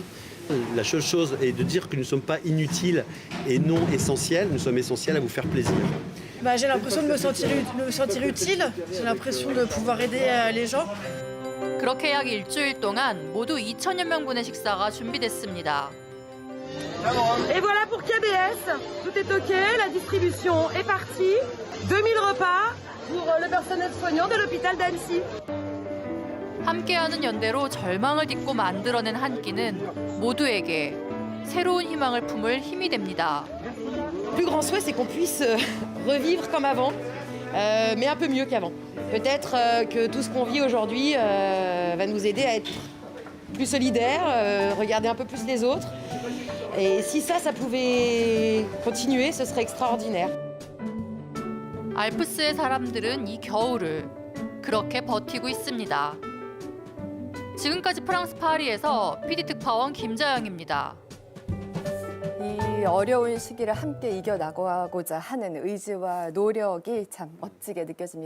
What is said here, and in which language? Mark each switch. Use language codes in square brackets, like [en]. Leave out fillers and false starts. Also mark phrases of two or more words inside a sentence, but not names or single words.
[fr] La seule chose est de dire que nous ne sommes pas inutiles et non essentiels, nous sommes essentiels à vous faire plaisir. J'ai l'impression de me sentir utile, j'ai l'impression de pouvoir aider les gens. [ko] 그렇게 약 일주일 동안 모두 2천여 명분의 식사가 준비됐습니다. [fr] Et voilà pour KBS, tout est OK, la distribution est partie. 2000 repas pour le personnel soignant de l'hôpital d'Annecy. [ko] 함께하는 연대로 절망을 딛고 만들어낸 한 끼는 모두에게 새로운 희망을 품을 힘이 됩니다. [fr] Le plus grand souhait, c'est qu'on puisse revivre comme avant, mais un peu mieux qu'avant. Peut-être que tout ce qu'on vit aujourd'hui va nous aider à être plus solidaires, regarder un peu plus les autres. Et si ça pouvait continuer, ce serait extraordinaire. [ko] 알프스의 사람들은 이 겨울을 그렇게 버티고 있습니다. 지금까지 프랑스 파리에서 PD 특파원 김자영입니다. 이 어려운 시기를 함께 이겨나가고자 하는 의지와 노력이 참 멋지게 느껴집니다.